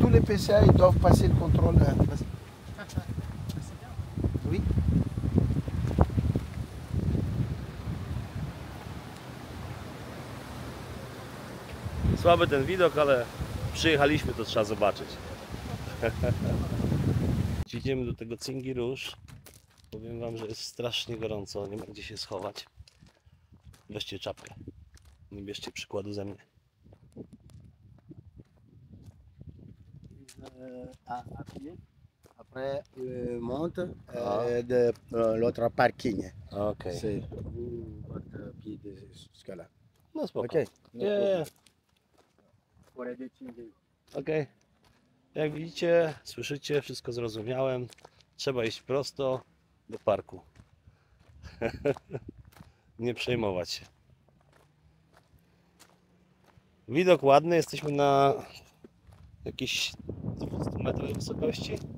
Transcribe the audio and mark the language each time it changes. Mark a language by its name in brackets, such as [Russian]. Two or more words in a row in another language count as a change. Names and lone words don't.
[French] fait ça, ils doivent passer le contrôle. Oui. [Polish] Słaby ten widok, ale przyjechaliśmy, to trzeba zobaczyć. Idziemy do tego Tsingy Rouge. Powiem wam, że jest strasznie gorąco, nie ma gdzie się schować. Weźcie czapkę. Nie bierzcie przykładu ze mnie. [French] Après, monte Ah. de l'autre parking. [Polish] Okej. [French] C'est votre pied jusqu'à là. [Polish] No spoko. Ok. Nie, [French] Pour aller de [Polish] okej. Jak widzicie, słyszycie, wszystko zrozumiałem. Trzeba iść prosto do parku. Nie przejmować się. Widok ładny, jesteśmy na jakieś 200 metrów wysokości.